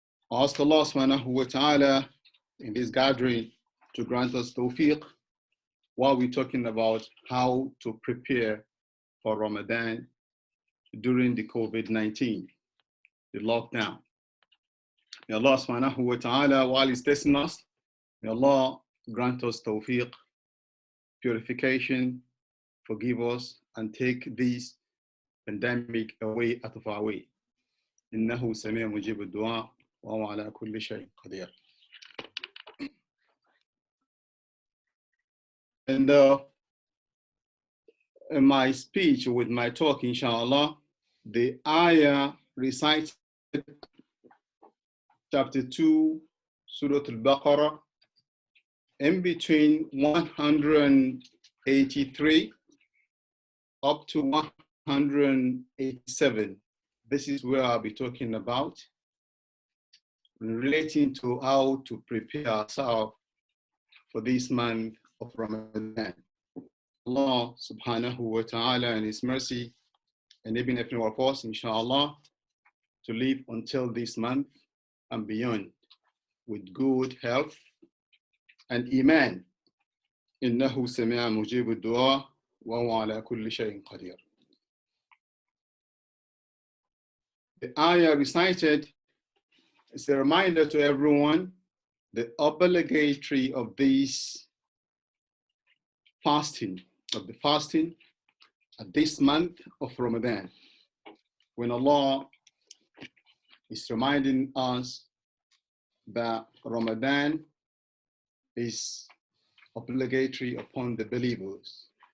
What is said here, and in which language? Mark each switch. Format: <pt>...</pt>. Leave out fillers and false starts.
<en>I ask Allah subhanahu wa ta'ala in this gathering to grant us tawfiq while we're talking about how to prepare for Ramadan during the COVID-19, the lockdown. May Allah subhanahu wa ta'ala, while He's testing us, may Allah grant us tawfiq, purification, forgive us, and take this pandemic away out of our way.</en> <ar>إنه سميع مجيب الدعاء وهو على كل شيء قدير.</ar> <en>And in my speech, with my talk, inshallah, the ayah recited chapter 2, Surah Al-Baqarah, in between 183 up to 187. This is where I'll be talking about, relating to how to prepare ourselves for this month of Ramadan. Allah subhanahu wa ta'ala in His mercy enabling every one of us, inshallah, to live until this month and beyond with good health and iman.</en> <ar>إنه سميع مجيب الدعاء وهو على كل شيء قدير.</ar> <en>The ayah recited is a reminder to everyone the obligatory of this fasting, at this month of Ramadan, when Allah is reminding us that Ramadan is obligatory upon the believers.</en>